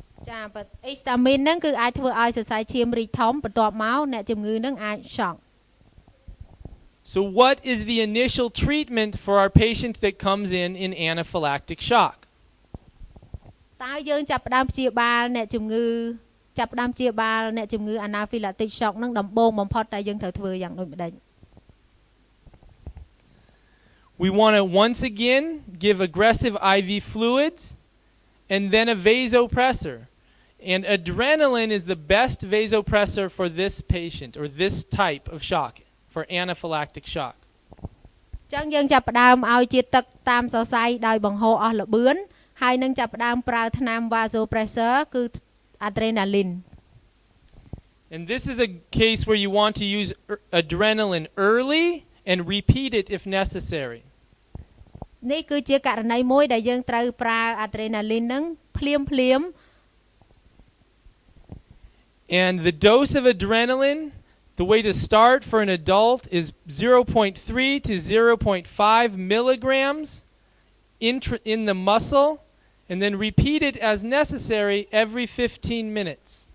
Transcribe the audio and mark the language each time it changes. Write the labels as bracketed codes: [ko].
[km] ចា histamine ហ្នឹងគឺអាចធ្វើឲ្យសរសៃឈាមរីកធំបន្ទាប់មកអ្នកជំងឺនឹងអាច shock. [en] So what is the initial treatment for our patient that comes in anaphylactic shock? [km] ហើយយើងចាប់ផ្ដើមព្យាបាលអ្នកជំងឺចាប់ផ្ដើមព្យាបាលអ្នកជំងឺ Anaphylactic Shock នឹងដំបូងបំផុតតែយើងត្រូវធ្វើយ៉ាងដូចម្ដេច [en] We want to once again give aggressive IV fluids and then a vasopressor. And adrenaline is the best vasopressor for this patient or this type of shock, for anaphylactic shock. [km] ចឹងយើងចាប់ផ្ដើមឲ្យជាតិទឹកតាមសរសៃដោយបង្ហូរអស់ល្បឿនហើយនឹងចាប់ផ្ដើមប្រើថ្នាំ Vasopressor គឺ adrenaline. [en] And this is a case where you want to use adrenaline early and repeat it if necessary. [km] នេះគឺជាករណីមួយដែលយើងត្រូវប្រើ adrenaline នឹងភ្លាម [en] And the dose of adrenaline, the way to start for an adult is 0.3 to 0.5 milligrams in the muscle, and then repeat it as necessary every 15 minutes.